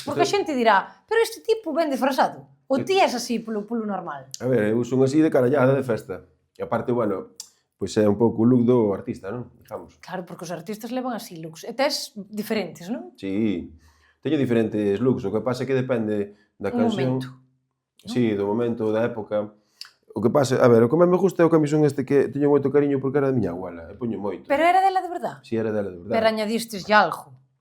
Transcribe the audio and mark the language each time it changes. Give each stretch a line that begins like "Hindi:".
Galician: Porque a xente dirá, pero este tipo ven disfrazado. Ou ti és así polo normal? A ver, eu son así de carallada de festa. E aparte, bueno, pois é un pouco o look do artista, non? Digamos. Claro, porque os artistas levan así looks. E tes diferentes, non? Sí, teño diferentes looks. O que pasa é que depende da canción. Do momento. Sí, do momento, da época. O que pasa, a ver, o que máis me gusta é o camisón este que teño moito cariño porque era da miña abuela, e poño moito. Pero era dela de verdade? Si, era dela de verdade.
Spanish: Pero añadistes ya algo?